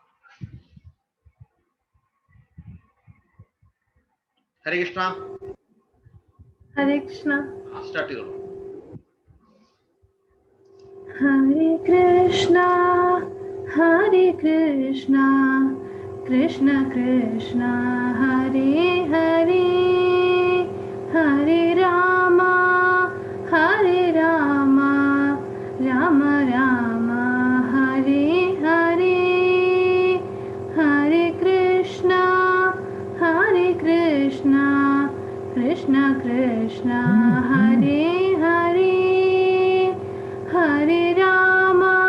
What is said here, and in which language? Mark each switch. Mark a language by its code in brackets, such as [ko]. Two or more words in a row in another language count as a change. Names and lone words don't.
[ml] ഹരേ കൃഷ്ണ. ഹരേ കൃഷ്ണ. സ്റ്റാർട്ട് ചെയ്തോളൂ. [sa] ഹരേ കൃഷ്ണ ഹരേ കൃഷ്ണ കൃഷ്ണ കൃഷ്ണ ഹരേ ഹരേ ഹരേ രാമ രാമ രാമ രാമ ഹരേ ഹരേ ഹരേ കൃഷ്ണ കൃഷ്ണ കൃഷ്ണ ഹരേ ഹരേ ഹരേ രാമ